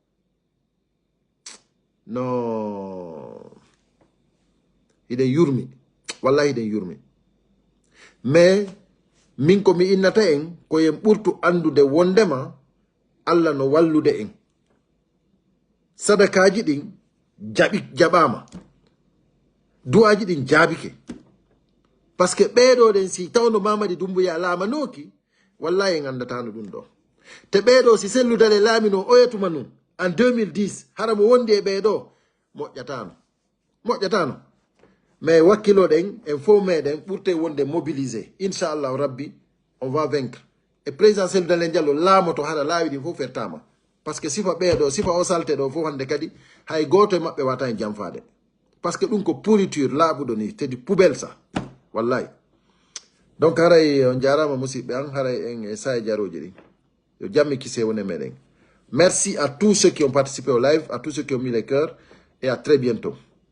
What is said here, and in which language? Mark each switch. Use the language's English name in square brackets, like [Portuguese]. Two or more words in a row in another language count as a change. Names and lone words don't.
[Fula] no iden yurmi wallahi iden yurmi mais min ko mi innata en ko en burtu andude wondema Allah no wallude en sadakaji din jabama duaji din jabike. [French] Parce que [Fula] bedo den si tawno Mamadi Doumbouya lama noki wallahi ngandata no dum do. Te bedo si selludale lamino oyetuma nun en 2010 haramo wonde bedo moƴƴatano mais wakkilo den en fo meden ɓurte wonde mobiliser inchallah rabbi [French] on va vaincre et président [Fula] Selludale Diallo laamoto hara laawi ɗi fof fertama [French] parce que [Fula] sifa ɓeeɗo sifa o salte ɗo fof hande kadi hay goto e maɓɓe wata e jamfade [French] parce que [Fula] ɗum ko pourriture laaɓuɗo ni [French] c'est du poubelle ça [Fula] wallahi. Donc haray on jarama musidɓe an haray en e saye jaroji ɗi yo jammi kise woni meɗen. [French] Merci à tous ceux qui ont participé au live, à tous ceux qui ont mis les cœurs et à très bientôt.